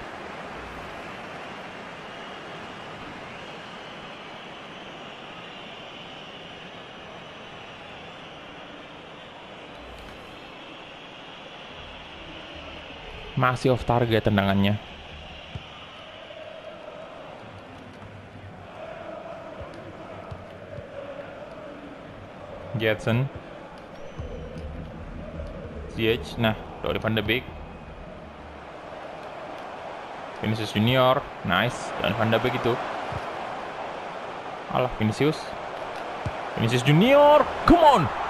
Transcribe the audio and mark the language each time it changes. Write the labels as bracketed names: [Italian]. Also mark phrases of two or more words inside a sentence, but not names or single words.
[Indonesian] Masih [English] off target [Indonesian] tendangannya. Gedson. Ziyech. Nah, Donny van de Beek. Vinicius Junior. Nice. Donny van de Beek itu. Alah, Vinicius. Vinicius Junior. [English] Come on.